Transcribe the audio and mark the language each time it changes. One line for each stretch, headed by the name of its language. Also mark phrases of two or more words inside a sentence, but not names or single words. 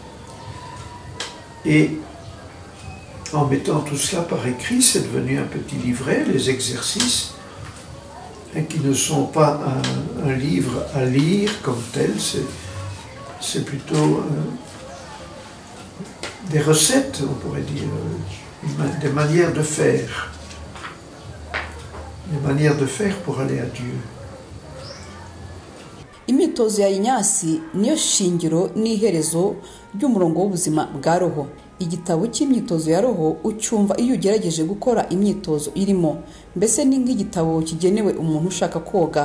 French: Et en mettant tout cela par écrit, c'est devenu un petit livret, les exercices, qui ne sont pas un livre à lire comme tel, c'est plutôt des recettes, on pourrait dire, des manières de faire. Des manières de faire pour aller à Dieu.
Kinyarwanda: imyitozo ya inyasi niyo shingiro n'iherezo ry'umurongo w'ubuzima bwa roho. Igitabo cy'imyitozo ya roho ucyumva iyo ugerageje gukora imyitozo irimo, mbese ni nk'igitabo kigenewe umuntu ushaka koga.